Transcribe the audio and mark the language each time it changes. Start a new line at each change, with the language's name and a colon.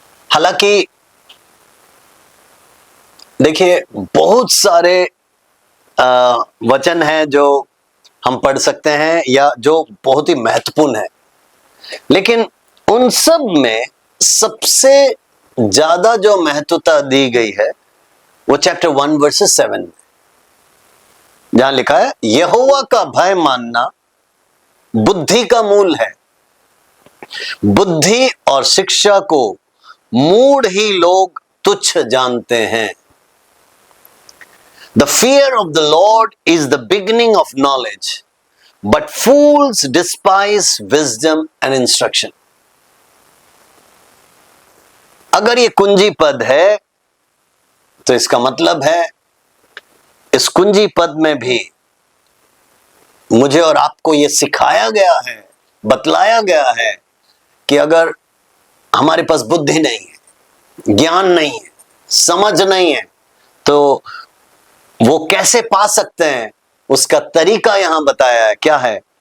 Hindi: हालांकि देखिए बहुत सारे वचन हैं जो हम पढ़ सकते हैं या जो बहुत ही महत्वपूर्ण है, लेकिन उन सब में सबसे ज्यादा जो महत्वता दी गई है वो चैप्टर 1 वर्सेस 7 में, जहां लिखा है यहोवा का भय मानना बुद्धि का मूल है। बुद्धि और शिक्षा को मूढ़ ही लोग तुच्छ जानते हैं।
English: The fear of the Lord is the beginning of knowledge, but fools despise wisdom and instruction.
Hindi: अगर ये कुंजी पद है तो इसका मतलब है इस कुंजी पद में भी मुझे और आपको ये सिखाया गया है, बतलाया गया है कि अगर हमारे पास बुद्धि नहीं है, ज्ञान नहीं है, समझ नहीं है, तो वो कैसे पा सकते हैं, उसका तरीका यहां बताया है। क्या है?